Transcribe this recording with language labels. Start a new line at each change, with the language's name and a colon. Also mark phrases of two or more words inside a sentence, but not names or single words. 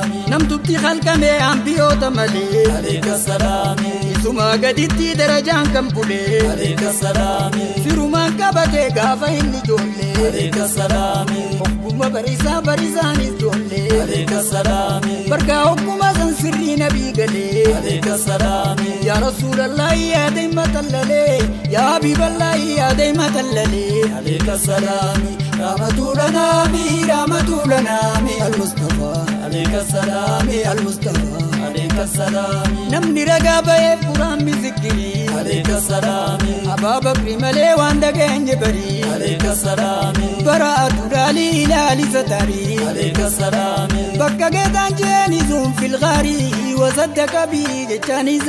Oromo: Namtutti halkame ambiyoota malee.
Arabic: عليك السلام.
Oromo: Isuma gaditti darajaan kan bulee.
Arabic: عليك السلام.
Oromo: Firumaan qabatee gaafa inni ijoollee.
Arabic: عليك السلام.
Oromo: Ogguma barisaa barisaanis ijoollee.
Arabic: عليك السلام.
Oromo: Bargaa ogguma san sirrii nabii galee.
Arabic: عليك السلام. يا رسول الله,
Oromo: yaa Dayma Tallalee.
Arabic: يا حبيب الله,
Oromo: yaa Dayma Tallalee.
Arabic: عليك السلام. رحمة لنا، رحمة لنا، المصطفى. عليك السلام. المصطفى. عليك السلام.
Oromo: Namni ragaa ba'eef Quraan misikirii.
Arabic: عليك السلام.
Oromo: Abaa Bakri malee waan dhageenye barii.
Arabic: عليك السلام.
Oromo: Bara aduraalii ilaali satarii.
Arabic: عليك السلام.
Oromo: Bakka geetaan jeeni zuun filgaarii. Wasadda qabii jechaan